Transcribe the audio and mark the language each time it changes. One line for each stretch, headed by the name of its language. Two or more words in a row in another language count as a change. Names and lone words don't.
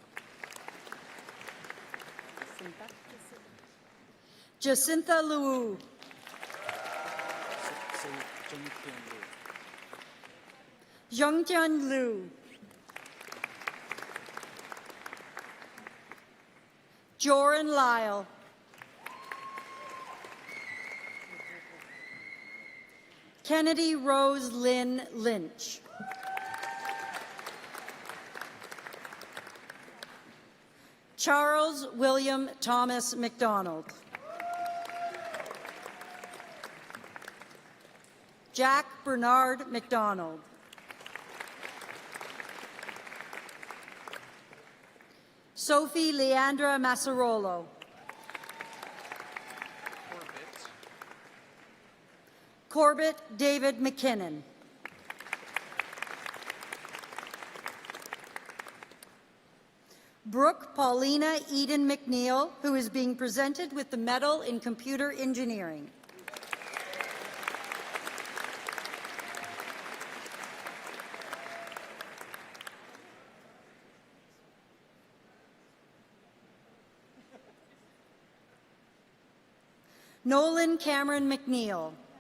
English: Jacinta Liu. Zhongtian Liu. Joran Lyle. Kennedy Rose Lynn Lynch. Charles William Thomas McDonald. Jack Bernard McDonald. Sophie Leandra Massarolo. Corbett David McKinnon. Brooke Paulina Eden McNeil, who is being presented with the Medal in Computer Engineering. Nolan Cameron McNeil.